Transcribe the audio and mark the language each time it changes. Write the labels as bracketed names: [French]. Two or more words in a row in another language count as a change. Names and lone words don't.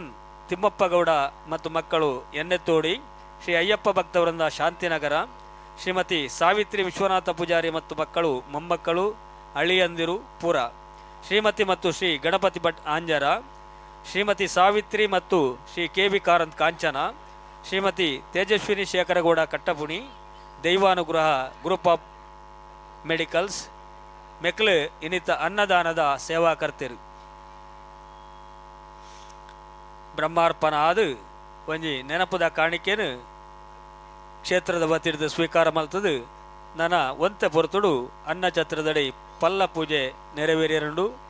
[Kannada] ತಿಮ್ಮಪ್ಪ ಗೌಡ ಮತ್ತು ಮಕ್ಕಳು ಎಣ್ಣೆತ್ತೋಡಿ ಶ್ರೀ ಅಯ್ಯಪ್ಪ ಭಕ್ತವೃಂದ ಶಾಂತಿನಗರ ಶ್ರೀಮತಿ ಸಾವಿತ್ರಿ ವಿಶ್ವನಾಥ ಪೂಜಾರಿ ಮತ್ತು ಮಕ್ಕಳು ಮೊಮ್ಮಕ್ಕಳು ಅಳಿಯಂದಿರು ಪುರ ಶ್ರೀಮತಿ ಮತ್ತು ಶ್ರೀ ಗಣಪತಿ ಭಟ್ ಆಂಜರ ಶ್ರೀಮತಿ ಸಾವಿತ್ರಿ ಮತ್ತು ಶ್ರೀ KV ಕಾರಂತ್ ಕಾಂಚನ ಶ್ರೀಮತಿ ತೇಜಸ್ವಿನಿ ಶೇಖರಗೌಡ ಕಟ್ಟಪುಣಿ ದೈವಾನುಗ್ರಹ ಗ್ರೂಪ್ ಆಫ್ ಮೆಡಿಕಲ್ಸ್ ಮೆಕ್ಲು ಇನ್ನಿತ ಅನ್ನದಾನದ ಸೇವಾಕರ್ತರು [Tulu] ಬ್ರಹ್ಮಾರ್ಪಣ ಆದು ಒಂಜಿ ನೆನಪದ ಕಾಣಿಕೆನು ಕ್ಷೇತ್ರದ ಒತ್ತಿಡ್ದು ಸ್ವೀಕಾರ ಮಲ್ತದು ನನ್ನ ಒಂತೆ ಪೊರ್ತುಡು ಅನ್ನ ಛತ್ರದಡಿ ಪಲ್ಲ ಪೂಜೆ ನೆರವೇರಿಯರುಂಡು